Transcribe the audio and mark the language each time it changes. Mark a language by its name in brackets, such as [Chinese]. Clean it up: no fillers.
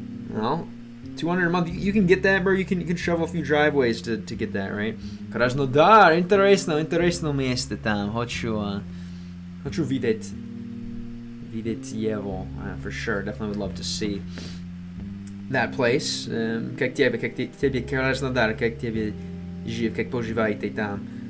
[English] Well, 200 a month, you can get that, bro. You can shovel a few driveways to get that, right? [Russian] Krasnodar, интересно место там. Хочу видеть его, [English] for sure. Definitely would love to see that place. [Russian] Как тебе Краснодар, как тебе как поживаете там?